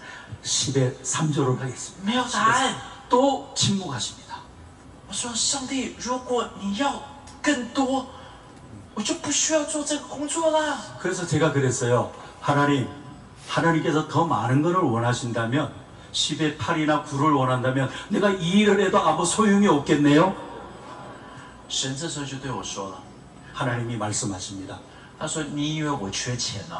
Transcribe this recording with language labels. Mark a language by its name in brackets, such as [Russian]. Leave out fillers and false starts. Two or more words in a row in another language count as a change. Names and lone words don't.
[Korean] 10의 3조를 하겠습니다. [Chinese] 没有答案。 [Korean] 또 침묵하십니다. [Chinese] 我说上帝，如果你要更多，我就不需要做这个工作啦。 [Korean] 그래서 제가 그랬어요. 하나님께서 더 많은 것을 원하신다면 10의 8이나 9를 원한다면 내가 이 일을 해도 아무 소용이 없겠네요. [Chinese] 神这时候就对我说了， [Korean] 하나님이 말씀하십니다. [Chinese] 他说你以为我缺钱呢、